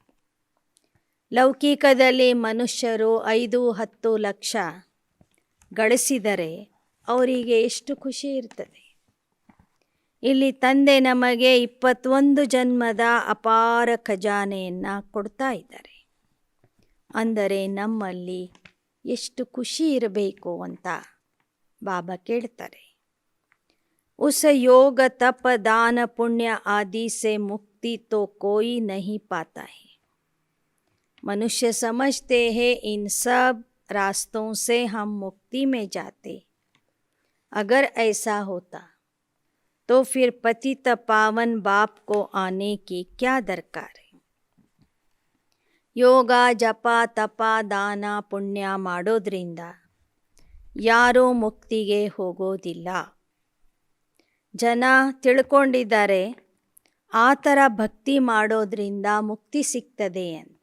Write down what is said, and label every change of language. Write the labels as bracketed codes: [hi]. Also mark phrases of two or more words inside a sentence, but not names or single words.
[kn] ಲೌಕಿಕದಲ್ಲಿ ಮನುಷ್ಯರು 5-10 ಲಕ್ಷ ಗಳಿಸಿದರೆ ಅವರಿಗೆ ಎಷ್ಟು ಖುಷಿ ಇರ್ತದೆ. ಇಲ್ಲಿ ತಂದೆ ನಮಗೆ 21 ಜನ್ಮದ ಅಪಾರ ಖಜಾನೆಯನ್ನು ಕೊಡ್ತಾ ಇದ್ದಾರೆ. ಅಂದರೆ ನಮ್ಮಲ್ಲಿ ಎಷ್ಟು ಖುಷಿ ಇರಬೇಕು ಅಂತ ಬಾಬಾ ಕೇಳ್ತಾರೆ. [hi] उस योग तप दान पुण्य आदि से मुक्ति तो कोई नहीं पाता है. मनुष्य समझते हैं इन सब रास्तों से हम मुक्ति में जाते. अगर ऐसा होता तो फिर पतित पावन बाप को आने की क्या दरकार है. [kn] ಯೋಗ ಜಪ ತಪ ದಾನ ಪುಣ್ಯ ಮಾಡೋದ್ರಿಂದ ಯಾರೂ ಮುಕ್ತಿಗೆ ಹೋಗೋದಿಲ್ಲ. ಜನ ತಿಳ್ಕೊಂಡಿದ್ದಾರೆ ಆ ಥರ ಭಕ್ತಿ ಮಾಡೋದ್ರಿಂದ ಮುಕ್ತಿ ಸಿಗ್ತದೆ ಅಂತ.